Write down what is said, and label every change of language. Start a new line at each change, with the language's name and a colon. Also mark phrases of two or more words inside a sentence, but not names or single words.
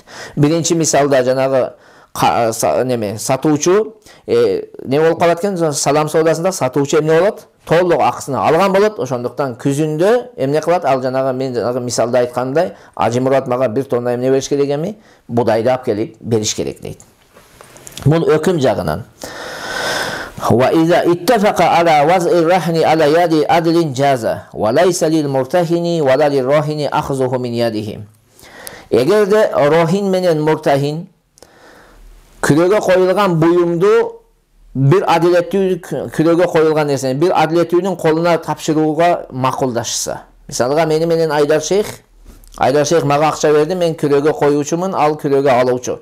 Kyrgyz: Биринчи мисалда жанагы сатуучу не болуп калат экен? Салам соодасында сатуучу эмне болот? Толук акысына алган болот. Ошондуктан күзүндө эмне кылат? Ал жанагы мен мисалда айткандай, Ажы Мурат мага бир тонна эмне бериш керек эми? Будайды алып келип бериш керек дейт. Бул өкүм жагынан.
Arabic: وإذا اتفقا على وضع الرهن على يد عدل جاز وليس للمرتهن ولا للراهن أخذه من يده.
Kyrgyz: Эгерде рохин менен муртахин күрөөгө коюлган буюмду bir адилеттүү күрөөгө коюлган нерсени бир адилеттүүнүн колуна тапшырууга макулдашса. Мисалга мени менен Айдар Шейх мага акча берди, мен күрөөгө коюучумун, ал күрөөгө алуучу.